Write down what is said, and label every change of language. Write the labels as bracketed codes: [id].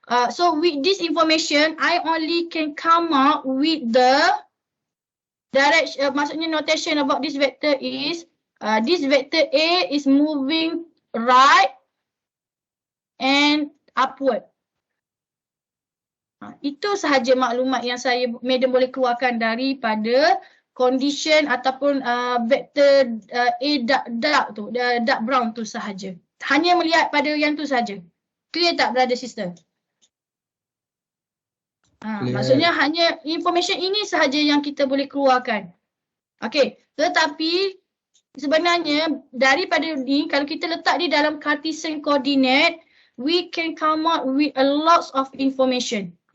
[en] So, with this information, I only can come up with the direction, [ms] maksudnya [en] notation about this vector is, this vector A is moving right and upward. [ms] Itu sahaja maklumat yang Madam boleh keluarkan daripada condition ataupun vector A dark tu, dark brown tu sahaja. Hanya melihat pada yang tu sahaja. [en] Clear tak, brother sister? [ms] Maksudnya hanya information ini sahaja yang kita boleh keluarkan. Okay, tetapi sebenarnya daripada ni kalau kita letak di dalam Cartesian coordinate, [en] we can come up with a lot of information.